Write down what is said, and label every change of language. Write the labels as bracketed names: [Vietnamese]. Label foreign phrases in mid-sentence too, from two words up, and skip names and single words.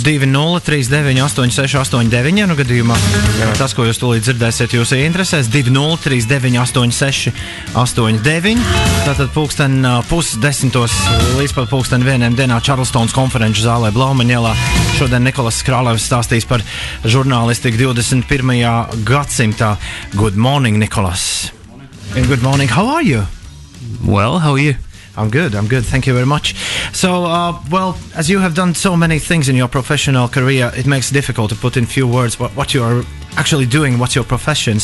[Latvian] 20398689, nu gadījumā tas, ko jūs tūlīt dzirdēsiet, jūs interesēs. 20398689. Tātad 9:30 līdz pat 1:00 dienā Čarlstonas konferenču zālē Blaumaņielā. Šodien Nicholas Kralevs stāstīs par žurnālistiku 21. gadsimtā. [English] Good morning, Nicholas. And good morning. How are you? Well, how are you? I'm good. Thank you very much. So, as you have done so many things in your professional career, it makes it difficult to put in few words what you are actually doing, what's your profession.